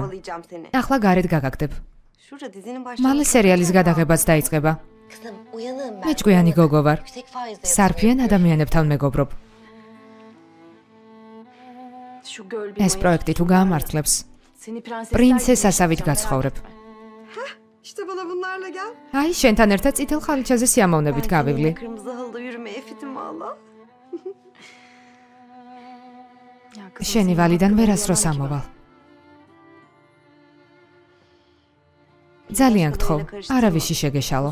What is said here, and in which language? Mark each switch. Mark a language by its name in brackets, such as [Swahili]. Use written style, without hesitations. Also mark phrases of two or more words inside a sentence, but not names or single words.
[Georgian] ახლა გარეთ გაგაგდებ. მალე სერიალის გადაღებაც დაიწყება. მე ჭკვიანი გოგო ვარ. სარფიან ადამიანებთან მეგობრობ. ეს პროექტი თუ გაამართლებს, პრინცესასავით გაცხოვრებ. [Turkish] İşte bana bunlarla gel. [Georgian] აი, შენთან ერთად წითელ ხალიჩაზე სიამოვნებით გავივლი. [Turkish] Kırmızı halıda yürümeye fitim valla. [Georgian] შენი ვალიდან ვერასდროს ამოვალ. ძალიან გთხოვ, არავისი შეგეშალო.